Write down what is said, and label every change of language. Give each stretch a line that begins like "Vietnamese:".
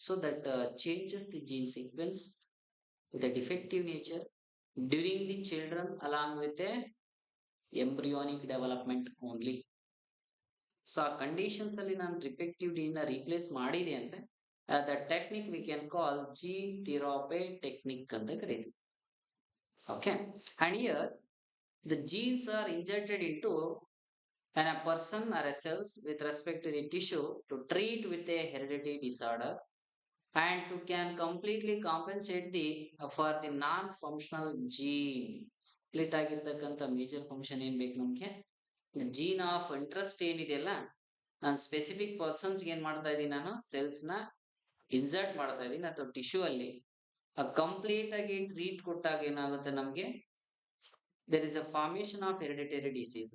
English: So that changes the gene sequence with a defective nature during the children along with a embryonic development only.
Kannada: So ಆ conditions ಅಲ್ಲಿ ನಾನು defective gene ನ replace ಮಾಡಿದೆ ಅಂದ್ರೆ
English: the technique we can call gene therapy technique
Kannada: ಅಂತ ಕರೀತೀವಿ.
English: Okay, and here the genes are injected into a person or a cells with respect to the tissue to treat with a hereditary disorder and to can completely compensate the for the non-functional gene.
Kannada: Complete ಆಗಿರ್ತಕ್ಕಂಥ major function ಏನ್ ಬೇಕು ನಮ್ಗೆ, gene of interest ಏನಿದೆಯಲ್ಲ, ನಾನು specific persons ಏನ್ ಮಾಡ್ತಾ ಇದ್ದೀನಿ, ನಾನು ಸೆಲ್ಸ್ ನ ಇನ್ಸರ್ಟ್ ಮಾಡ್ತಾ ಇದ್ದೀನಿ ಅಥವಾ ಟಿಶ್ಯೂ ಅಲ್ಲಿ ಕಂಪ್ಲೀಟ್ ಆಗಿ ಟ್ರೀಟ್ ಕೊಟ್ಟಾಗ ಏನಾಗುತ್ತೆ ನಮ್ಗೆ,
English: There is a formation of hereditary disease.